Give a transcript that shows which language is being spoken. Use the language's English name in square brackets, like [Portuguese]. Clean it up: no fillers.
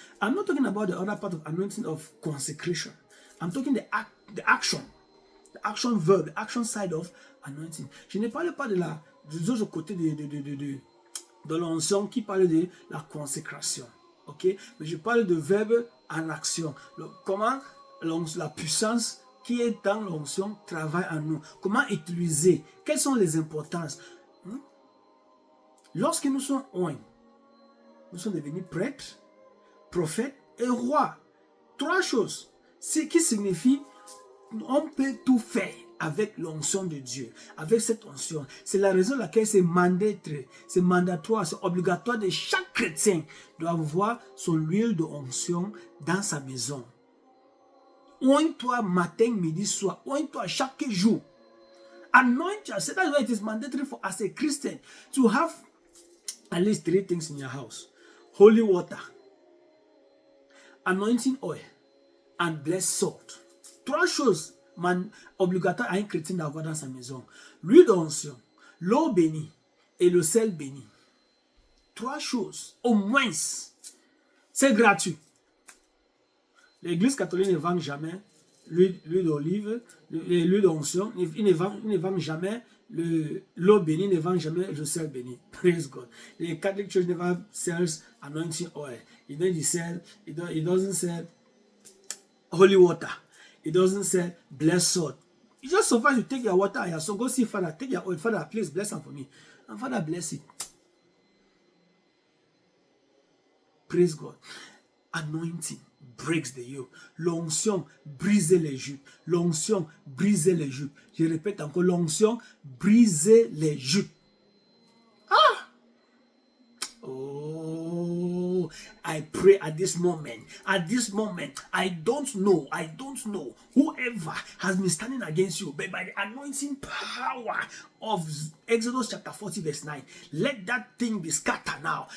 [English] I'm not talking about the other part of anointing of consecration. I'm talking the action verb, the action side of anointing. [French] Je ne parle pas de l'autre côté de l'onction qui parle de la consécration. Ok? Mais je parle de verbe en action. Comment la puissance qui est dans l'onction travaille en nous. Comment utiliser? Quelles sont les importances? Lorsque nous sommes oints, nous sommes devenus prêtres, prophètes et rois. Trois choses. Ce qui signifie on peut tout faire avec l'onction de Dieu, avec cette onction. C'est la raison laquelle c'est mandatoire, c'est obligatoire de chaque chrétien doit avoir son huile de onction dans sa maison. Oigne-toi matin, midi, soir. Oigne-toi chaque jour. [English] Anoint yourself. That's why it is mandatory for as a Christian to have at least 3 things in your house: holy water, anointing oil, and blessed salt. [French] 3 choses obligatoires à un chrétien d'avoir dans sa maison: l'huile d'onction, l'eau bénie et le sel béni. 3 choses, au moins. C'est gratuit. L'Église catholique ne vend jamais l'huile d'olive, l'huile d'onction. Il ne vend jamais l'eau bénie, ne vend jamais le sel béni. [English] Praise God. The Catholic Church never sells anointing oil. It doesn't sell holy water. It doesn't say bless salt. It just suffice you take your water and your soul. Go see Father. Take your oil. Father, please bless them for me. And Father, bless it. Praise God. Anointing breaks the yoke. [French] L'onction brise les jupes. L'onction brise les jupes. Je répète encore, l'onction brise les jupes. Ah! [English] Oh, I pray at this moment, I don't know whoever has been standing against you, but by the anointing power of Exodus chapter 40 verse 9. Let that thing be scattered now.